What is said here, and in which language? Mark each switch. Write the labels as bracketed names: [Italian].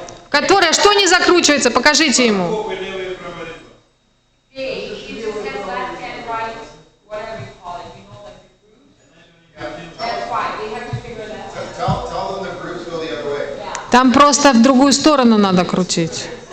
[Russian] Которая, что не закручивается, покажите ему. [English] Left and right, whatever you call it, you know, like the groups. That's why they have to figure that out. Tell them the groups go the other way. [Russian] Там просто в другую сторону надо крутить.